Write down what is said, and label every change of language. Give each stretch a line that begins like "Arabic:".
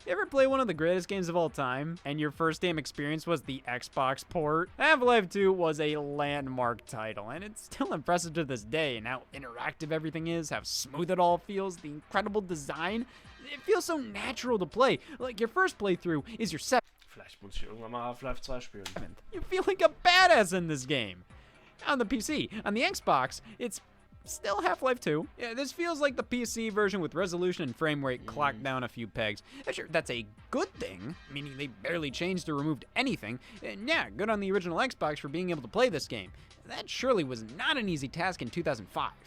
English: You ever play one of the greatest games of all time, and your first game experience was the Xbox port? Half-Life 2 was a landmark title, and it's still impressive to this day, and how interactive everything is, how smooth it all feels, the incredible design. It feels so natural to play, like your first playthrough is your
German: Vielleicht muss ich irgendwann mal Half-Life 2 spielen.
English: You feel like a badass in this game. On the PC. On the Xbox, it's still Half-Life 2. Yeah, this feels like the PC version with resolution and frame rate clocked down a few pegs. Sure, that's a good thing, meaning they barely changed or removed anything. And yeah, good on the original Xbox for being able to play this game. That surely was not an easy task in 2005.